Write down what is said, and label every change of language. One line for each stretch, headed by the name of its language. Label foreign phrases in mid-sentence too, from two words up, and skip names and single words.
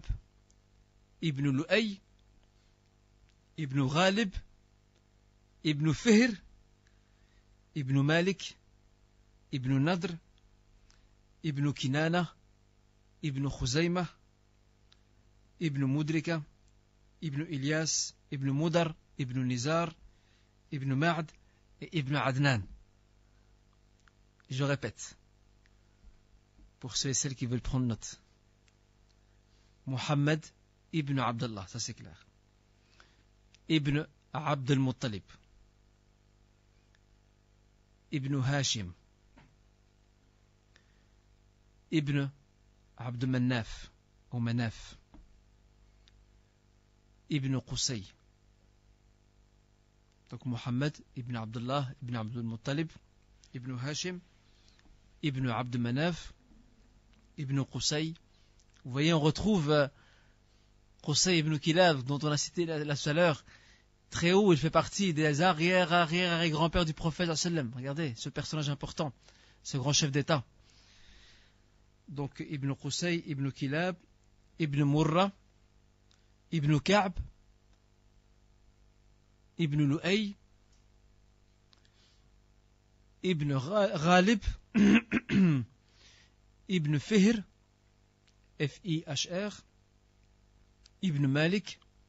French: ibn Lu'ay ibn Ghalib ibn Fihr ibn Malik ibn Nadr ibn Kinana ibn Khuzaymah ibn Mudrika ibn Ilyas ibn Mudar ibn Nizar ibn Ma'd et ibn Adnan. Je répète pour ceux et celles qui veulent prendre note. Muhammad ibn Abdullah, ça c'est clair. Ibn Abd al-Muttalib ibn Hashim ibn Abd Manaf ou Manaf ibn Qusay. Donc Muhammad ibn Abdullah ibn Abd al-Muttalib ibn Hashim ibn Abd Manaf ibn Qusay. Vous voyez, on retrouve Qusay ibn Kilab, dont on a cité la tout à l'heure. Très haut, il fait partie des arrière-grands-pères du prophète sallam. Regardez, ce personnage important, ce grand chef d'État. Donc Ibn Qusay, Ibn Kilab, Ibn Murrah, Ibn Ka'b, Ibn Lu'ay, Ibn Ghalib, Ibn Fihr, F-I-H-R, Ibn Malik,